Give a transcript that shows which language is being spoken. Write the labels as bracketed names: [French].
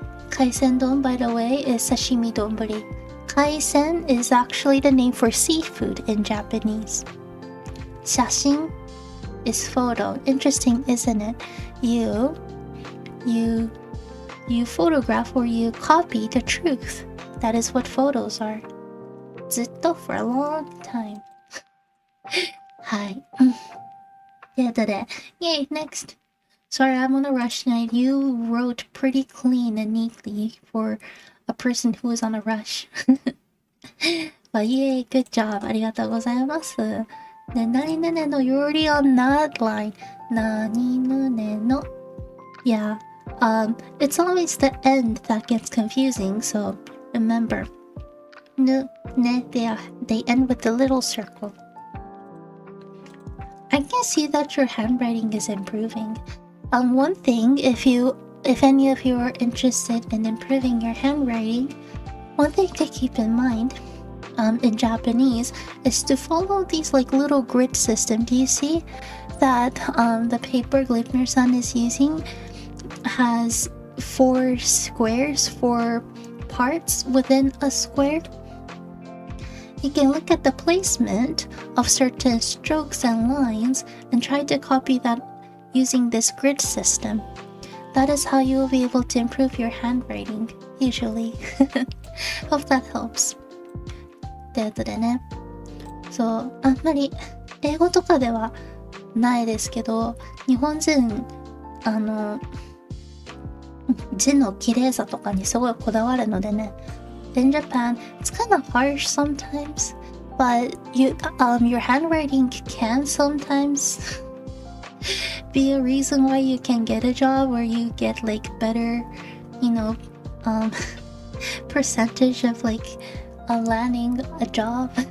[English] Kaisendon, by the way, is sashimi donburi. Kaisen is actually the name for seafood in Japanese. Shashin is photo. Interesting, isn't it? You photograph or you copy the truth. That is what photos are. [Japanese] ずっと [English] for a long time. [Japanese] はい。ということで、 [English] yay, next. Sorry, I'm on a rush tonight. You wrote pretty clean and neatly for a person who is on a rush. But yay, good job. [Japanese] ありがとうございます。で、何々の [English] you're already on that line. [Japanese] 何々の [English] Yeah. It's always the end that gets confusing, so remember. No, they end with the little circle. I can see that your handwriting is improving. One thing, if any of you are interested in improving your handwriting, one thing to keep in mind, in Japanese, is to follow these like little grid system. Do you see that the paper Glipner-san is using has 4 squares, 4 parts within a square? You can look at the placement of certain strokes and lines and try to copy that using this grid system. That is how you will be able to improve your handwriting, usually. Hope that helps. [Japanese] ということでね。そう、あんまり英語とかではないですけど、日本人、字の綺麗さとかにすごいこだわるのでね。 [English] In Japan, it's kind of harsh sometimes, but your handwriting can sometimes be a reason why you can get a job or you get like better, percentage of like landing a job.